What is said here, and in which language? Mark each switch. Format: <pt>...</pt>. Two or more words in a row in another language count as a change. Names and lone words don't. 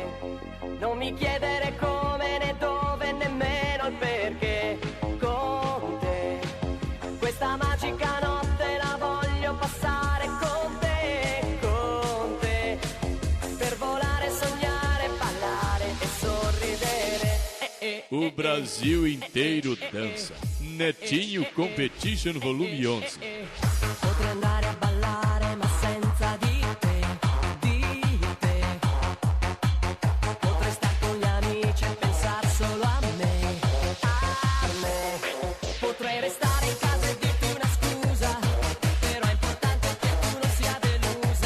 <it>Non mi chiedere come né dove, nemmeno il perché, con te. Questa magica notte la voglio passare con te, per volare, sognare, ballare e sorridere.</it> <pt>O Brasil inteiro dança. Netinho Competition Volume 11.</pt> <it>Potrei andare a ballare ma senza di te, di te. Potrei stare con gli amici e pensare solo a me, a me. Potrei restare in casa e dirti una scusa, però è importante che tu non sia delusa.</it>